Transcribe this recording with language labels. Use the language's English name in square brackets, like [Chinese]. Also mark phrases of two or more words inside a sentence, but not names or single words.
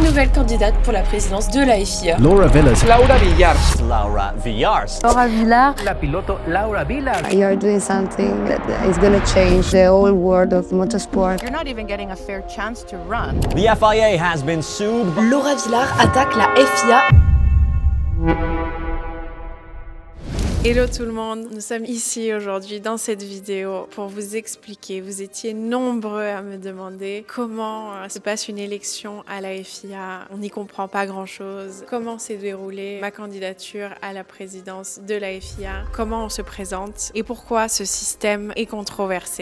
[French] nouvelle candidate pour la présidence de la FIA. Laura Villas. Laura Villars. Laura Villars. Laura Villar. [Spanish] La piloto Laura Villars. [English] You are doing something that is going to change the whole world of motorsport. You're not even getting a fair chance to run. The FIA has been sued. [French] Laura Villar attaque la FIA. Hello tout le monde, nous sommes ici aujourd'hui dans cette vidéo pour vous expliquer, vous étiez nombreux à me demander comment se passe une élection à la FIA, on n'y comprend pas grand chose, comment s'est déroulée ma candidature à la présidence de la FIA, comment on se présente et pourquoi ce système est controversé.